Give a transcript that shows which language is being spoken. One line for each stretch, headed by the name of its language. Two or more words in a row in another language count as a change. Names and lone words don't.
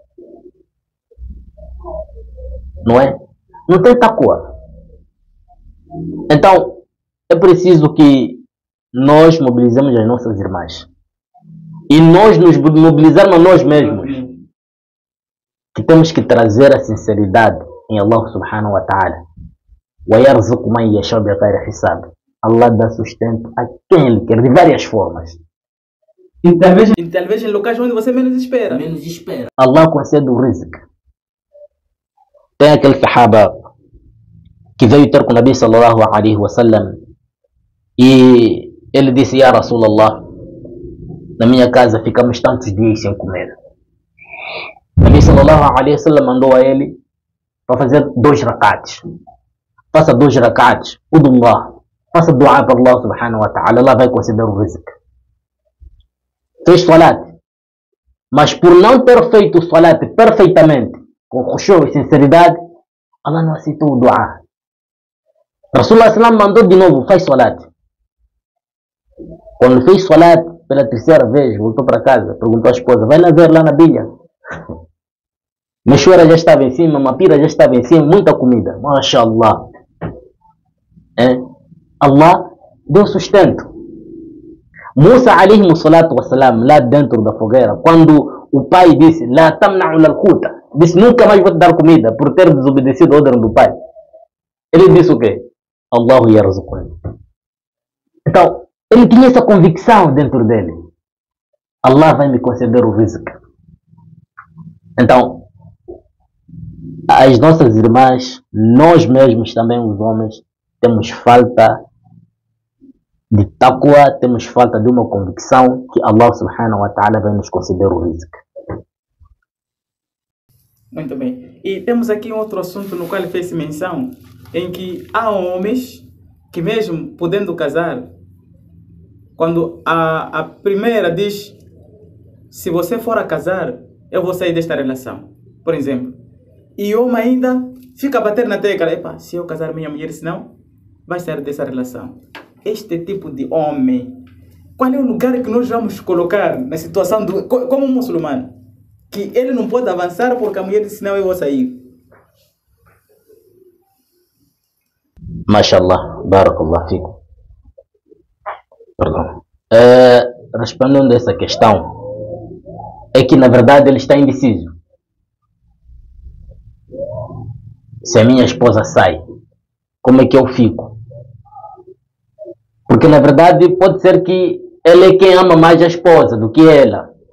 Portuguese: Não é? Não tem taqwa. Então, é preciso que nós mobilizemos as nossas irmãs. E nós nos mobilizarmos a nós mesmos. Que temos que trazer a sinceridade em
Arabic: الله سبحانه وتعالى. وَيَرْزُقُ مَنْ يَشَاءُ بِغَيْرِ حِسَابٍ.
Portuguese: Allah dá sustento a quem Ele quer, de várias formas. E talvez em locais onde você menos espera. Allah concede o rizq. Tem aquele sahaba que veio ter com o Nabi
Arabic: صلى الله عليه وسلم
Portuguese: e ele disse:
Arabic: يا رسول الله,
Portuguese: na minha casa ficamos tantos dias sem comer. O Nabi
Arabic: صلى الله عليه وسلم
Portuguese: mandou a ele para fazer 2 rakats. Faça 2 rakats, udullah. Faça dua para
Arabic: الله سبحانه وتعالى.
Portuguese: Allah vai conceder o rizq. Fez salat. Mas por não ter feito o salat perfeitamente, com khushu e sinceridade, Allah não aceitou o dua.
Arabic: رسول الله سلم
Portuguese: mandou de novo, faz salat. Quando fez salat pela terceira vez, voltou para casa, perguntou à esposa, vai lá ver lá na bilha. Mexora já estava em cima, mapira já estava em cima, muita comida. MashaAllah. Allah deu sustento. Musa
Arabic: عليه الصلاة والسلام,
Portuguese: lá dentro da fogueira, quando o pai disse,
Arabic: لا تمنع القوت,
Portuguese: disse, nunca mais vou te dar comida por ter desobedecido a ordem do pai. Ele disse o quê?
Arabic: الله يرزقني.
Portuguese: Então, ele tinha essa convicção dentro dele. Allah vai me conceder o rizq. Então, as nossas irmãs, nós mesmos também, os homens, temos falta de taqwa, temos falta de uma convicção que
Arabic: الله سبحانه وتعالى
Portuguese: vai nos conceder o rizq. Muito bem. E temos aqui outro assunto no qual ele fez menção, em que há homens que mesmo podendo casar, quando a primeira diz, se você for a casar, eu vou sair desta relação, por exemplo. E o homem ainda fica a bater na tecla, epa, se eu casar minha mulher, senão vai sair dessa relação. Este tipo de homem, qual é o lugar que nós vamos colocar na situação como um muçulmano? Que ele não pode avançar porque a mulher disse, senão eu vou sair.
Arabic: ما شاء الله، بارك الله فيكم.
Portuguese: Perdão. Respondendo a essa questão, é que na verdade ele está indeciso. Se a minha esposa sai, como é que eu fico? Porque na verdade pode ser que ele é quem ama mais a esposa do que ela.